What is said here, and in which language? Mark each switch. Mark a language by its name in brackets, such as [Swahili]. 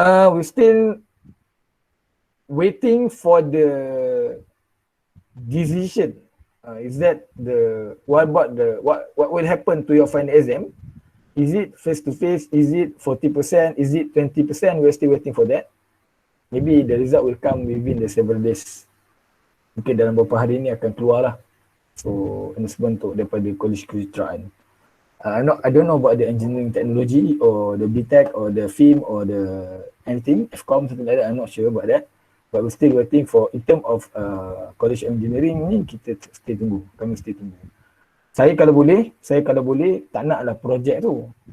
[English] We still waiting for the decision. Is that what will happen to your final exam? Is it face to face? Is it 40%? Is it 20%? We're still waiting for that. Maybe the result will come within the several days. [Malay] Mungkin dalam beberapa hari ni akan keluar lah. [English] So, announcement [Malay] untuk daripada Kolej Kejuruteraan. [English] I don't know about the engineering technology or the BTech or the film or the anything, FCOM, something like that. I'm not sure about that. But we're still waiting for, in term of College Engineering ni, [Malay] kita stay tunggu. Kami stay tunggu. Saya kalau boleh tak naklah projek tu.